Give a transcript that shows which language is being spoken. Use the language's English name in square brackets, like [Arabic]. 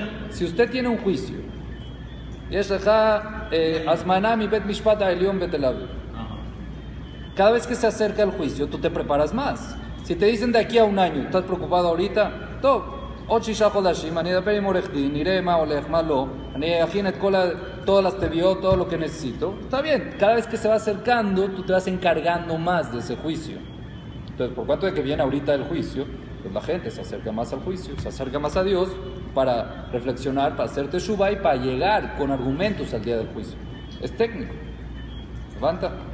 [Spanish] Si usted tiene un juicio, [Hebrew] יש לך הזמנה מבית משפט העליון בתל אביב. [Spanish] Cada vez que se acerca el juicio, tú te preparas más. Si te dicen de aquí a un año, ¿estás preocupado ahorita? [Hebrew] טוב, עוד 6 חודשים, אני אדבר עם עורך דין, נראה מה הולך, מה לא, אני אכין את [Spanish] todas las tebiot, todo lo que necesito. Está bien, cada vez que se va acercando, tú te vas encargando más de ese juicio. Entonces, por cuanto de que viene ahorita el juicio, pues la gente se acerca más al juicio, se acerca más a Dios para reflexionar, para hacer teshuvah y para llegar con argumentos al día del juicio. Es técnico. Levanta.